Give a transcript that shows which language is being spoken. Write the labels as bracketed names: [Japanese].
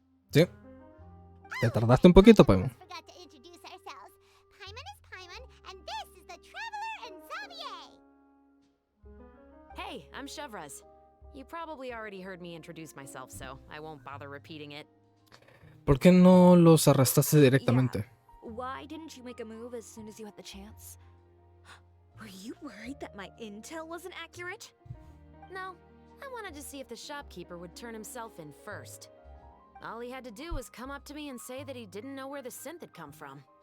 [Spanish] Sí. Te tardaste un poquito, Paimon. [English] Forgot to introduce ourselves. Paimon is Paimon, and this is the Traveler and Xavier. Hey, I'm Chevras. You probably already heard me introduce myself, so I won't bother repeating it. [Spanish] ¿Por qué no los arrestaste directamente? [English] Why didn't you make a move as soon as you had the chance? Were you worried that my intel wasn't accurate? No, I wanted to see if the shopkeeper would turn himself in first. All he had to do was come up to me and say that he didn't know where the synth had come from.